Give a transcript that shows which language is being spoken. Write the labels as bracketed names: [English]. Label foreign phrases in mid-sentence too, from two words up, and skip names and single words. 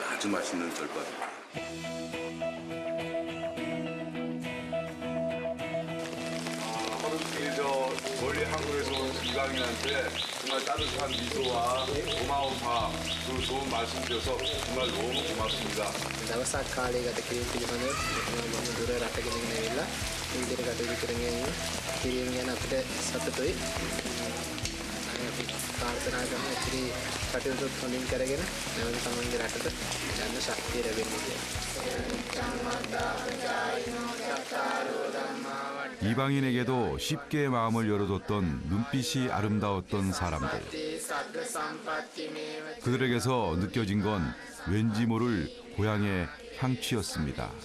[Korean] 아주 맛있는 절밥입니다. 하루 멀리 한국에서 온 이강인한테 정말 따뜻한 미소와 고마운 밥 그리고 좋은 말씀 드려서 정말 너무 고맙습니다. [Sinhala] දවසක් කාලය ගත කිරීම පිළිබඳව මම දුර රටක ඉඳගෙන ඇවිල්ලා මේ විදිහට කටයුතු කරගෙන කිරීම ගැන අපිට සතුටුයි. අපි ප්‍රාර්ථනා කරමු ඉතිරි කටයුතු හොඳින් කරගෙන නැවත තමන්ගේ රටට යන්න ශක්තිය ලැබෙන්නේ [Korean] 이방인에게도 쉽게 마음을 열어줬던 눈빛이 아름다웠던 사람들. 그들에게서 느껴진 건 왠지 모를 고향의 향취였습니다.